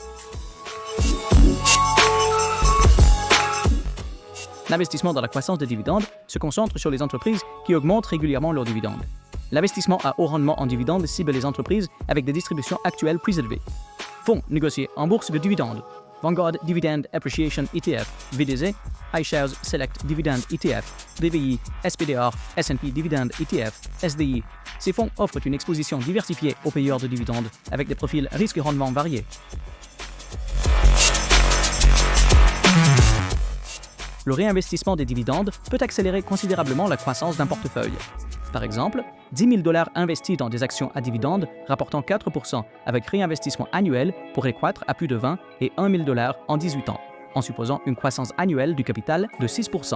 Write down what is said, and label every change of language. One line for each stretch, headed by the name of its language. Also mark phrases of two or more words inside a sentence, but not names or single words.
French: L'investissement dans la croissance des dividendes se concentre sur les entreprises qui augmentent régulièrement leurs dividendes. L'investissement à haut rendement en dividendes cible les entreprises avec des distributions actuelles plus élevées. Fonds négociés en bourse de dividendes. Vanguard Dividend Appreciation ETF, VDZ, iShares Select Dividend ETF, DVI, SPDR, S&P Dividend ETF, SDI. Ces fonds offrent une exposition diversifiée aux payeurs de dividendes avec des profils risque et rendement variés. Le réinvestissement des dividendes peut accélérer considérablement la croissance d'un portefeuille. Par exemple, $10 000 investis dans des actions à dividendes rapportant 4% avec réinvestissement annuel pourrait croître à plus de 20 et $1 000 en 18 ans, en supposant une croissance annuelle du capital de 6%.